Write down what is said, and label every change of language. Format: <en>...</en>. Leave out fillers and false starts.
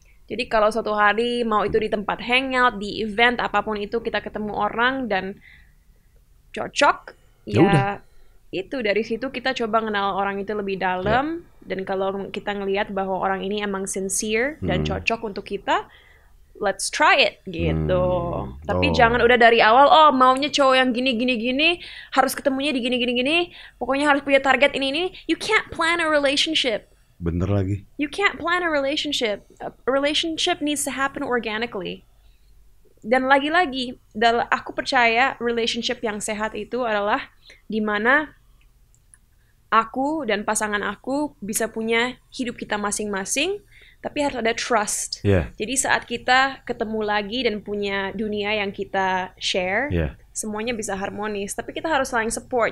<id>Jadi kalau suatu hari mau itu di tempat hangout, di event apapun itu kita ketemu orang dan cocok, ya itu dari situ kita coba kenal orang itu lebih dalam. Dan kalau kita ngelihat bahwa orang ini emang sincere dan cocok untuk kita,</id> <en>let's try it</en> <id>gitu. Tapi jangan udah dari awal maunya cowok yang gini harus ketemunya di gini, pokoknya harus punya target ini.</id> <en>You can't plan a relationship.</en> <id>Bener lagi.</id> <en>You can't plan a relationship. A relationship needs to happen organically.</en> <id>Dan lagi-lagi, aku percaya relationship yang sehat itu adalah di mana aku dan pasangan aku bisa punya hidup kita masing-masing, tapi harus ada trust. Jadi saat kita ketemu lagi dan punya dunia yang kita share, semuanya bisa harmonis. Tapi kita harus saling support.</id>